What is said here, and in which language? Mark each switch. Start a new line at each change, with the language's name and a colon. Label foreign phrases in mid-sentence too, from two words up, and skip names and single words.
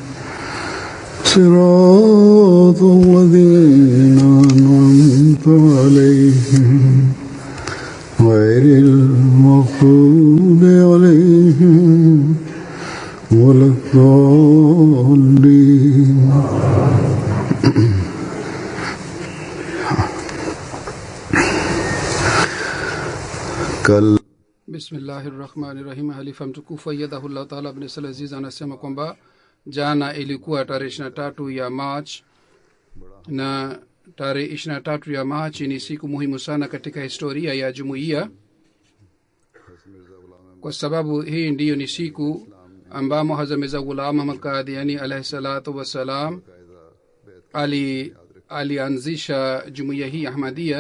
Arabic: صراط الذين أنعمت عليهم غير المغضوب عليهم ولا الضالين. بسم الله الرحمن الرحيم.
Swahili: Halifa mtukufu
Arabic: أيده الله تعالى
Swahili: ibn Salah Aziz anasema kwamba jana ilikuwa tarehe 23 ya March, na tarehe 23 ya March ni siku muhimu sana katika historia ya jumuiya, kwa sababu hii ndiyo ni siku ambamo Hazrat Mirza Ghulam Ahmad Qadiani
Arabic: عليه الصلاة والسلام
Swahili: alianzisha jumuiya hii Ahmadiyya.